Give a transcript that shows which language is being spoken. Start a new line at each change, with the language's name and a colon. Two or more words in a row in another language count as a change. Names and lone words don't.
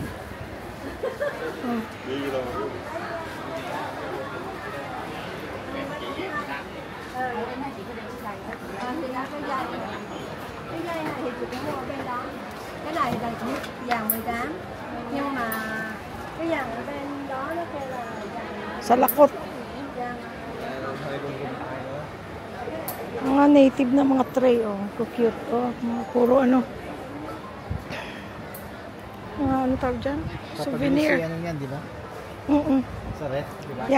Vietnamese: Cái này là chỉ vàng 18 nhưng mà cái vàng ở bên đó nó kêu là vàng
Filipino: Sa lakot. Mga native na mga tray, oh. Cute, oh. Mga puro ano. Mga ano tawag dyan? Souvenir. Ano yan, di ba? Sa red, di ba?